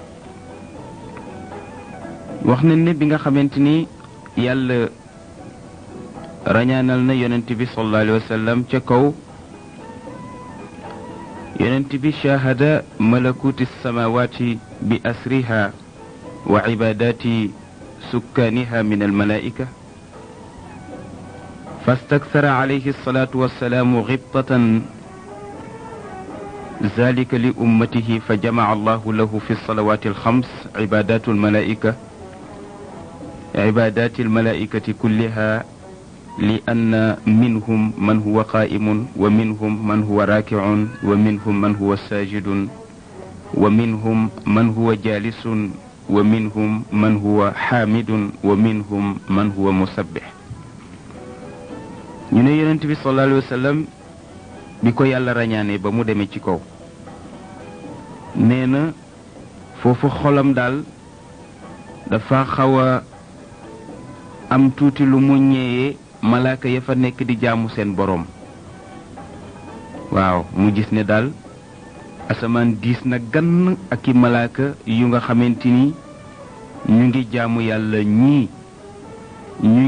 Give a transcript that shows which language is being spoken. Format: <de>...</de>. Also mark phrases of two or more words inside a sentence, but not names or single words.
<wo>wax nañ ne bi nga xamante ni yàlla rañaanal na yonent bi</wo> <ar>صلى الله عليه وسلم</ar> <wo>ca kaw, yonent bi</wo> <ar>شهد ملكوت السماوات بأسرها وعبادة سكانها من الملائكة فاستكثر عليه الصلاة والسلام غبطة ذلك لأمته فجمع الله له في الصلوات الخمس عبادات الملائكة كلها، لأن منهم من هو قائم ومنهم من هو راكع ومنهم من هو ساجد ومنهم من هو جالس ومنهم من هو حامد ومنهم من هو مسبح.</ar> <wo>ñu ne yonent bi</wo> <ar>صلى الله عليه وسلم</ar> <wo>bi ko yàlla rañaane ba mu demee ci kaw nee na foofu xolam daal dafa xaw a am tuuti lu mu ñeeyee malaaka ya fa nekk di jaamu seen boroom waaw mu gis ne daal asamaan diis na gann ak i malaaka yu nga xamante ni ñu ngi jaamu yàlla ñii ñu</wo>